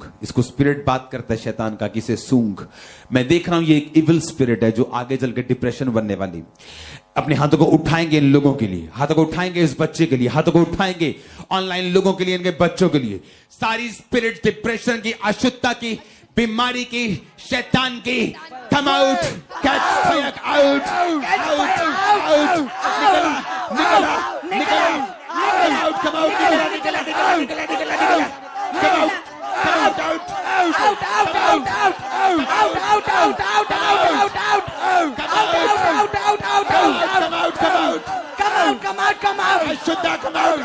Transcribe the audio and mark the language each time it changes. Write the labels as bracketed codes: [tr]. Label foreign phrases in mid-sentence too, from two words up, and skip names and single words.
[hi] इसको स्पिरिट बात करता है शैतान का कि इसे सूंघ। मैं देख रहा हूं ये एक [en] evil spirit [hi] है जो आगे चल के डिप्रेशन बनने वाली। अपने हाथों को उठाएंगे इन लोगों के लिए, हाथों को उठाएंगे इस बच्चे के लिए, हाथों को उठाएंगे ऑनलाइन लोगों के लिए, इनके बच्चों के लिए। सारी स्पिरिट डिप्रेशन की, अशुद्धता की, बीमारी की, शैतान की, [en] come out, catch fire out, Catch out, fire out, out. Nicola, come out, Nicola, come out, out. Come out. Ashuddha, come out.